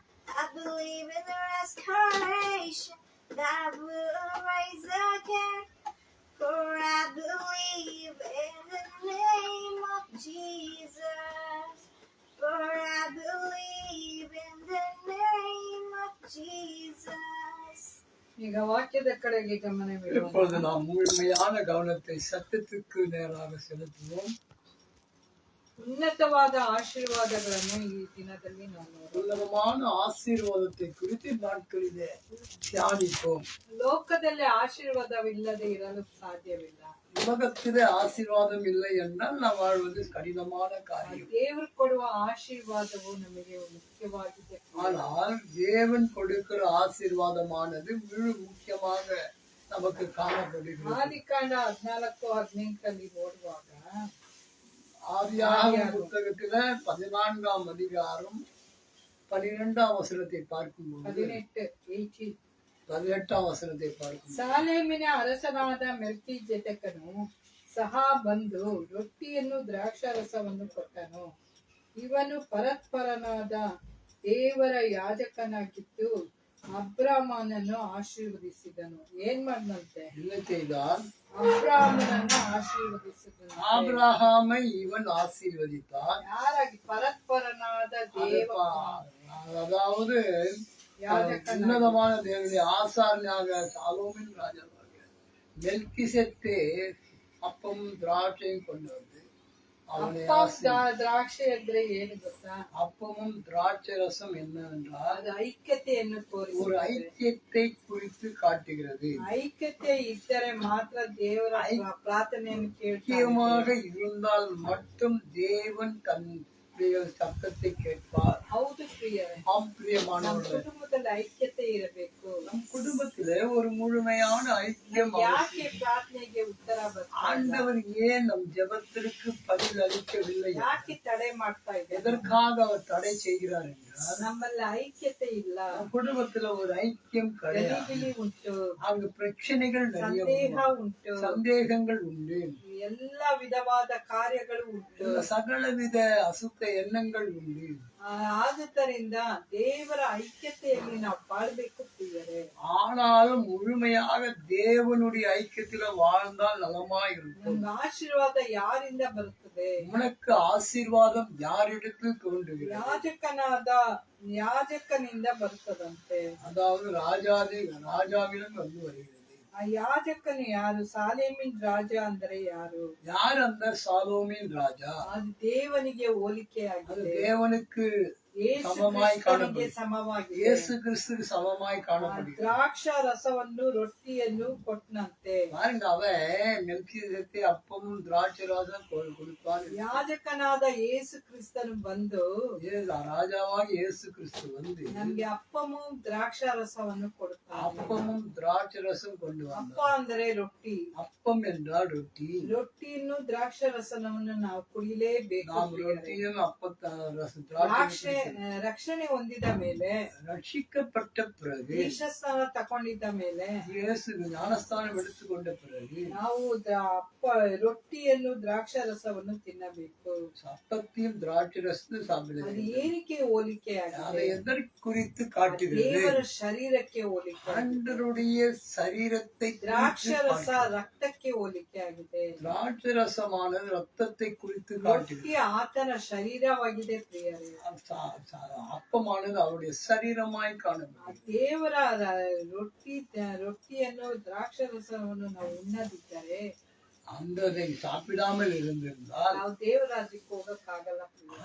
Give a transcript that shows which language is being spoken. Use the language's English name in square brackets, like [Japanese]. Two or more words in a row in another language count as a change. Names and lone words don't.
[English] I believe in the restoration that will rise again. For I believe in the name of Jesus. For I believe in the name of Jesus. [Kannada] ಈಗ ವಾಕ್ಯದ ಕಡೆಗೆ ಗಮನವಿಡುವ. [Tamil] இப்பொழுது நாம் முழுமையான கவனத்தை சத்தத்துக்கு நேராக செலுத்துவோம். [Kannada] ಉನ್ನತವಾದ ಆಶೀರ್ವಾದಗಳನ್ನು ಈ ದಿನದಲ್ಲಿ ನಾವು [Tamil] உன்னதமான ஆசீர்வாதத்தை குறித்து நாட்களிலே தியானிப்போம். [Kannada] ಲೋಕದಲ್ಲಿ ಆಶೀರ್ವಾದವಿಲ್ಲದೆ ಇರಲು ಸಾಧ್ಯವಿಲ್ಲ. [Tamil] உலகத்திலே ஆசீர்வாதம் இல்லை என்றால் நாம் வாழ்வது கடினமான காரியம். [Kannada] ದೇವರು ಕೊಡುವ ಆಶೀರ್ವಾದವು ನಮಗೆ ಮುಖ್ಯವಾಗಿದೆ. [Tamil] ஆனால் தேவன் கொடுக்கிற ஆசீர்வாதமானது முழு முக்கியமாக நமக்கு காணப்படுகிறது. [Kannada] ಆದಿಕಾಂಡ 14:18 ನೋಡುವಾಗ, [Tamil] ஆதியாகமம் புத்தகத்தில 14ஆம் அதிகாரம் 12ஆம் வசனத்தை பார்க்கும்போது 18ஆம் ವಚನத்தை பார்க்கும். [Kannada] ಸಾಲೇಮಿನ ಅರಸನಾದ ಮೆಲ್ಕಿಜೆದೆಕನು ಸಹ ಬಂದು ರೊಟ್ಟಿಯನ್ನು ದ್ರಾಕ್ಷಾರಸವನ್ನು ಕೊಟ್ಟನು. ಇವನು ಪರಸ್ಪರನಾದ ದೇವರ ಯಾಜಕನಾಗಿದ್ದು ಅಬ್ರಾಮನನ್ನು ಆಶೀರ್ವದಿಸಿದನು. ಏನ್ ಮಾಡ್ದಂತೆ? ಅಬ್ರಾಮನನ್ನು ಆಶೀರ್ವದಿಸಿದನು. [Tamil] ஆபிரகாமை இவன் ஆசீர்வதித்தான். [Kannada] ಯಾರಾಗಿ? ಪರಸ್ಪರನಾದ ದೇವ, [Tamil] அதாவது உன்னதமான தேவனுடைய ஆசாரியனாக சாலோமின் ராஜாவாக மெல்கிசேதேக்கு அப்பம் திராட்சையும் கொண்டு வந்து அவனை [Kannada] ದ್ರಾಕ್ಷಿ ಅಂದ್ರೆ ಏನು ಗೊತ್ತಾ? [Tamil] அப்பமும் திராட்சை ரசம் என்னவென்றால் [Kannada] ಅದು ಐಕ್ಯತೆಯನ್ನು ತೋರಿಸುತ್ತದೆ. [Tamil] ஒரு ஐக்கியத்தை குறித்து காட்டுகிறது. [Kannada] ಐಕ್ಯತೆ ಇದ್ದರೆ ಮಾತ್ರ ದೇವರ ಪ್ರಾರ್ಥನೆಯನ್ನು [Tamil] ஐக்கியமாக இருந்தால் மட்டும் தேவன் தன் சத்தத்தை கேட்பார். [Kannada] ಹೌದು ಪ್ರಿಯರೇ, [Tamil] பிரியமானவர்களே, [Kannada] ಕುಟುಂಬದಲ್ಲಿ ಐಕ್ಯತೆ ಇರಬೇಕು. [Tamil] நம் குடும்பத்திலே ஒரு முழுமையான ஐக்கியம். [Kannada] ಯಾಕೆ ಪ್ರಾರ್ಥನೆಗೆ ಉತ್ತರ ಬರ್ತದೆ? [Tamil] ஆண்டவர் ஏன் நம் ஜெபத்திற்கு பதில் அளிக்கவில்லை? [Kannada] ಯಾಕೆ ತಡೆ ಮಾಡ್ತಾ ಇದೆ? [Tamil] எதற்காக அவர் தடை செய்கிறார் என்றால், [Kannada] ನಮ್ಮಲ್ಲಿ ಐಕ್ಯತೆ ಇಲ್ಲ. [Tamil] நம் குடும்பத்துல ஒரு ஐக்கியம் கிடையாது. [Kannada] ಗಲಿಬಿಲಿ ಉಂಟು, [Tamil] அங்கு பிரச்சனைகள் நிறைய [Kannada] ಸಂದೇಹ ಉಂಟು, [Tamil] சந்தேகங்கள் உண்டு, [Kannada] ಎಲ್ಲ ವಿಧವಾದ ಕಾರ್ಯಗಳು ಉಂಟು, [Tamil] சகலவித அசுத்த எண்ணங்கள் உண்டு. [Kannada] ಆದುದರಿಂದ ದೇವರ ಐಕ್ಯತೆಯಲ್ಲಿ ನಾವು ಬಾಳ್ಬೇಕು ಪ್ರಿಯರೇ. [Tamil] ஆனாலும் முழுமையாக தேவனுடைய ஐக்கியத்துல வாழ்ந்தால் நலமா இருக்கும். [Kannada] ನಮ್ಗೆ ಆಶೀರ್ವಾದ ಯಾರಿಂದ ಬರುತ್ತದೆ? [Tamil] உனக்கு ஆசீர்வாதம் யாரிடத்தில் தோன்றுகிறது? [Kannada] ಯಾಜಕನಿಂದ ಬರ್ತದಂತೆ. [Tamil] அதாவது ராஜாவிடம் வந்து வருகிறது. [Kannada] ಆ ಯಾಜಕನು ಯಾರು? ಸಾಲೇಮಿನ್ ರಾಜ ಅಂದರೆ ಯಾರು? [Tamil] யார் அந்த சாலோமின் ராஜா? [Kannada] ಅದು ದೇವನಿಗೆ [Tamil] அது [Kannada] ಹೋಲಿಕೆಯಾಗಿದೆ. [Tamil] தேவனுக்கு [Kannada] ಯೇಸು ಸಮಮಾಗಿ ಕ್ರಿಸ್ತನಿಗೆ [Tamil] ಕಾಣப்படுகிறது. [Kannada] ಸಮವಾಗಿದೆ. [Tamil] இயேசு கிறிஸ்துக்கு சமமாய் [Kannada] ಆ [Tamil] காணப்படுகிறது. [Kannada] ದ್ರಾಕ್ಷ ರಸವನ್ನು ರೊಟ್ಟಿಯನ್ನು ಕೊಟ್ಟನಂತೆ. [Tamil] பாருங்க, அவன் மெல்கிசேதேக்கு அப்பமும் திராட்சை ரசம் கொடுத்தான். [Kannada] ಯಾಜಕನಾದ ಯೇಸು ಕ್ರಿಸ್ತನು ಬಂದು [Tamil] ராஜாவாக இயேசு கிறிஸ்து வந்து [Kannada] ನಮ್ಗೆ ಅಪ್ಪಮು ದ್ರಾಕ್ಷ ರಸವನ್ನು ಕೊಡುತ್ತಾನೆ. [Tamil] அப்பமும் திராட்சை ரசம் கொண்டு [Kannada] ಅಪ್ಪ [Tamil] வந்தான். [Kannada] ಅಂದರೆ ರೊಟ್ಟಿ. [Tamil] அப்பம் என்றால் ரொட்டி. [Kannada] ರೊಟ್ಟಿಯನ್ನು ದ್ರಾಕ್ಷ ರಸವನ್ನು ನಾವು ಕುಡಿಲೇಬೇಕು. [Tamil] நாம் ரொட்டியும் ரசம் [Kannada] ರಕ್ಷಣೆ ಹೊಂದಿದ ಮೇಲೆ, [Tamil] ரட்சிக்கப்பட்ட பிறகு, [Kannada] ದೀಕ್ಷಾಸ್ನಾನ ತಕೊಂಡಿದ್ದ ಮೇಲೆ, [Tamil] இயேசு ஞானஸ்தானம் எடுத்துக்கொண்ட பிறகு [Kannada] ನಾವು ರೊಟ್ಟಿಯನ್ನು ದ್ರಾಕ್ಷ ರಸವನ್ನು ತಿನ್ನಬೇಕು. [Tamil] அப்பத்தையும் திராட்சை ரசத்தையும் [Kannada] ಅದು [Tamil] சாப்பிடுறது. [Kannada] ಏನಕ್ಕೆ ಹೋಲಿಕೆ [Tamil] அதை [Kannada] ಆಗಿದೆ? [Tamil] எதற்கு குறித்து காட்டுகிறது? [Kannada] ದೇವರ ಶರೀರಕ್ಕೆ ಹೋಲಿಕೆ. [Tamil] ஆண்டவருடைய சரீரத்தை [Kannada] ದ್ರಾಕ್ಷ [Tamil] குறித்து [Kannada] ರಸ [Tamil] காட்டுகிறது. [Kannada] ರಕ್ತಕ್ಕೆ ಹೋಲಿಕೆ ಆಗಿದೆ. [Tamil] திராட்சை ரசமானது ரத்தத்தை குறித்து காட்டுகிறது. [Kannada] ರೊಟ್ಟಿ ಆತನ ಶರೀರವಾಗಿದೆ ಪ್ರಿಯರೇ. [Tamil] அப்பமானது அவருடைய சரீரமாய் [Kannada] ಆ [Tamil] காணப்படுகிறது. [Kannada] ದೇವರ ರೊಟ್ಟಿಯನ್ನು ದ್ರಾಕ್ಷ ರಸವನ್ನು ನಾವು ಉಣ್ಣದಿದ್ದರೆ [Tamil] அதை சாப்பிடாமல் இருந்திருந்தால் [Kannada] ನಾವು ದೇವರ ರಾಜ್ಯಕ್ಕೆ ಹೋಗಕ್ಕಾಗಲ್ಲ ಪ್ರಿಯರೇ.